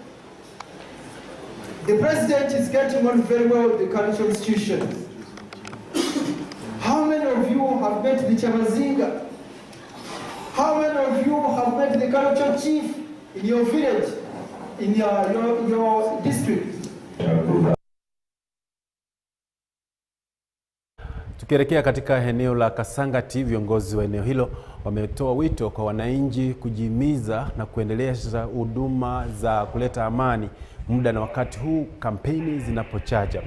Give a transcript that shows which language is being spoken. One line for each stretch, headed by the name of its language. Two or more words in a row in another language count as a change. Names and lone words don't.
English: The president is getting on very well with the cultural institutions. How many of you have met the Chamazinga? How many of you have met the cultural chief in your village, in your district?
Swahili: Tukielekea katika eneo la Kasangati, viongozi wa eneo hilo wametoa wito kwa wananchi kujihimiza na kuendeleza huduma za kuleta amani muda na wakati huu kampeni zinapochacha.